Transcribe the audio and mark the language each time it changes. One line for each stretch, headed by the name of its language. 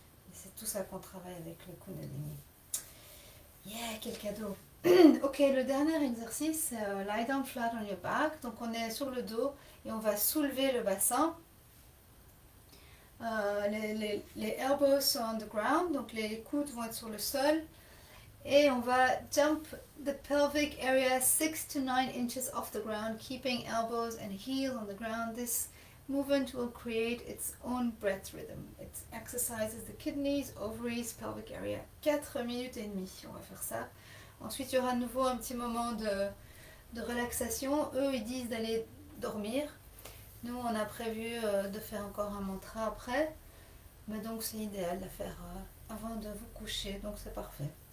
French: Et c'est tout ça qu'on travaille avec le Kundalini. Yeah, quel cadeau! Ok, le dernier exercice, c'est
English: lie down flat on your back.
French: Donc on est sur le dos et on va soulever le bassin. Les elbows sont
English: on the ground,
French: donc les coudes vont être sur le sol. Et on va
English: jump the pelvic area 6 to 9 inches off the ground, keeping elbows and heels on the ground. This movement will create its own breath rhythm. It exercises the kidneys, ovaries, pelvic area.
French: 4 minutes et demie, on va faire ça. Ensuite, il y aura à nouveau un petit moment de relaxation. Eux, ils disent d'aller dormir. Nous, on a prévu de faire encore un mantra après. Mais donc, c'est idéal de la faire avant de vous coucher. Donc, c'est parfait.